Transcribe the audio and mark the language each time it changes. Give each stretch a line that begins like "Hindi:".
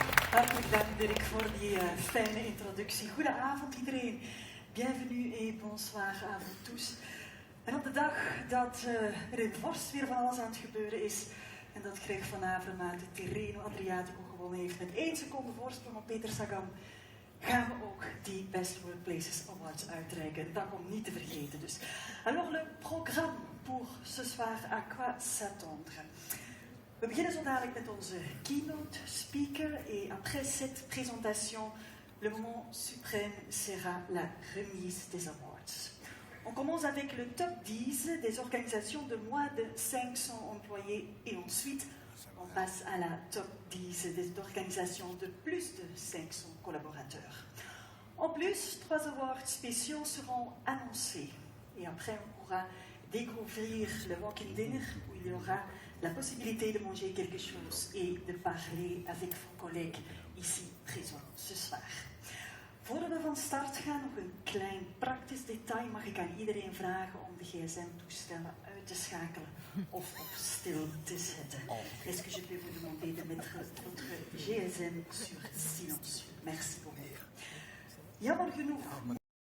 Dutch: Hartelijk dank Dirk voor die fijne introductie. Goedenavond iedereen.
French: Bienvenue et bonsoir à vous tous.
Dutch: En op de dag dat er in Vorst weer van alles aan het gebeuren is, en dat Greg van Avermaat de Tirreno Adriatico gewonnen heeft met 1 seconde voorsprong op Peter Sagan, gaan we ook die Best Workplaces Awards uitreiken. Dat komt niet te vergeten dus.
French: Alors le programme pour ce soir, à quoi s'attendre?
Dutch: We beginnen zo dadelijk met onze keynote speaker
French: et après cette présentation, le moment suprême sera la remise des awards. On commence avec le top 10 des organisations de moins de 500 employés et ensuite on passe à la top 10 des organisations de plus de 500 collaborateurs. En plus, 3 awards spéciaux seront annoncés et après on pourra découvrir le walk-in dinner où il y aura la possibilité de manger quelque chose et de parler avec vos collègues ici présents ce soir.
Dutch: Voordat we van start gaan, nog een klein praktisch detail. Mag ik aan iedereen vragen om de gsm-toestellen uit te schakelen of op stil te zetten?
French: Est-ce que je peux vous demander de mettre votre GSM sur silencieux? Merci beaucoup.
Dutch: Jammer genoeg